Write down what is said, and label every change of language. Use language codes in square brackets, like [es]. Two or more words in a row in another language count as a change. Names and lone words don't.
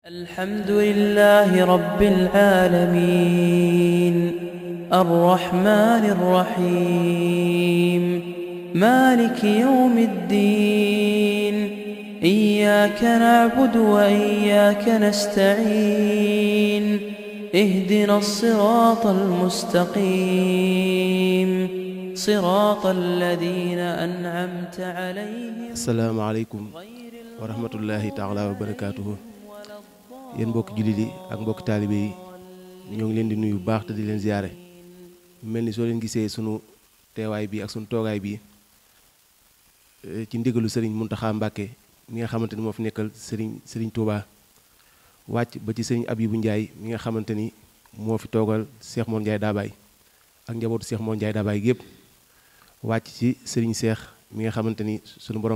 [ar] الحمد لله رب العالمين الرحمن الرحيم مالك يوم الدين إياك نعبد وإياك نستعين اهدنا الصراط المستقيم صراط الذين أنعمت عليهم. السلام عليكم ورحمة الله تعالى وبركاته. [wo] yéen mbokki jullit yi ak mbokki taalibe yi ñoo ngi leen di nuyu bu baax te di leen ziyaare mel ni soo leen gisee sunu teewaay bi ak sunu toogaay bi ci ndigalu sëriñ Muntaxa Mbàkke mi nga xamante ni moo fi nekkal sëriñ Touba wàcc ba ci sëriñ Abibu Njaay mi nga xamante ni moo fi toogal Cheikh Mor Ndiaye Dabaye ak njabootu Cheikh Mor Ndiaye Dabaye gépp wàcc ci sëriñ Cheikh mi nga xamante ni sunu borom